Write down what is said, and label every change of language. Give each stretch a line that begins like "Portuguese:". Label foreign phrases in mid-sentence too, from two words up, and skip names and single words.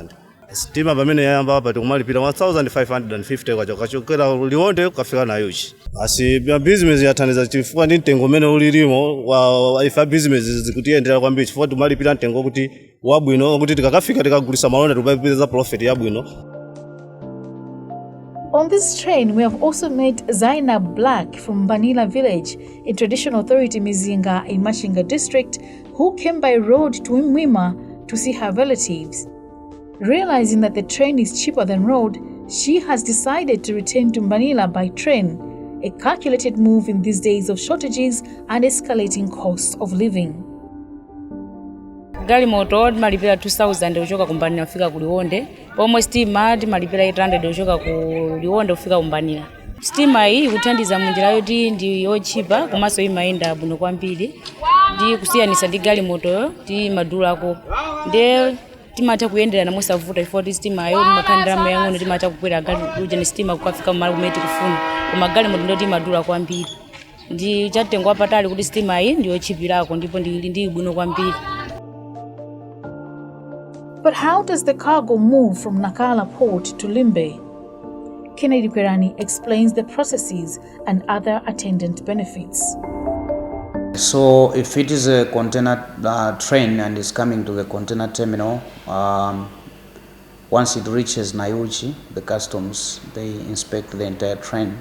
Nyanja: Steamer pamene yayamba apa tikumalipa 1,550 kwachokera Liwonde kufika nayo. Asi business yathandiza chifukwa ndi mtengo umene ulilimo wa ifa business zikutiyendera kwambiri chifukwa timalipira mtengo kuti wabwino kuti tikakafika tikagulisa malonda tikapeza profit yabwino.
English: On this train, we have also met Zainab Black from Banila village in Traditional Authority Mizinga in Machinga district, who came by road to Mwima to see her relatives. Realizing that the train is cheaper than road, she has decided to return to Banila by train, a calculated move in these days of shortages and escalating costs of living.
Nyanja: Gali moto malipira 2,000 uchoka kumbanira kufika ku Liwonde, pomwe steamer malipira 800 uchoka ku Liwonde kufika kumbanira. Steamer iyi ikuthandiza munjira yoti ndi yochipa komanso imayenda bwino kwambiri ndi kusiyanisa ndi gali moto ndi madulako. Ndiye timatha kuyenderana mosavuta ifoti steamer yo makhandira mayang'ono timatha kukwera gali uje steamer kukafika mmalo kumene tikufuna. Koma gali moto ndoti madula kwambiri. Ndi chatengwa patali kuti steamer iyi ndi yochipirako ndipo ndi bwino kwambiri.
English: But how does the cargo move from Nakala port to Limbe? Kennedy Kwerani explains the processes and other attendant benefits. So if it is a container train and is coming to the container terminal, once it reaches Nayuchi, the customs, they inspect the entire train.